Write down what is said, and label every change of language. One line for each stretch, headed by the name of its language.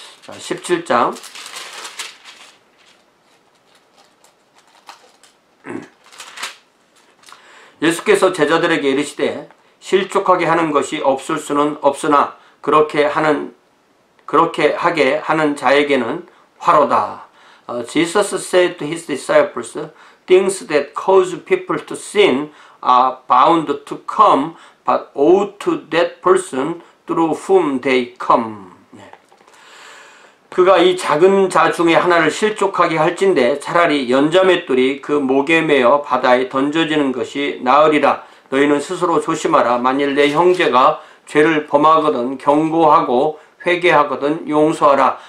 Korean: 자, 17장 예수께서 제자들에게 이르시되 실족하게 하는 것이 없을 수는 없으나 그렇게 하게 하는 자에게는 화로다.
English: Jesus said to his disciples, things that cause people to sin are bound to come, but owe to that person through whom they come.
Korean: 그가 이 작은 자 중에 하나를 실족하게 할진대 차라리 연자맷돌이 그 목에 매어 바다에 던져지는 것이 나으리라. 너희는 스스로 조심하라. 만일 내 형제가 죄를 범하거든 경고하고 회개하거든 용서하라.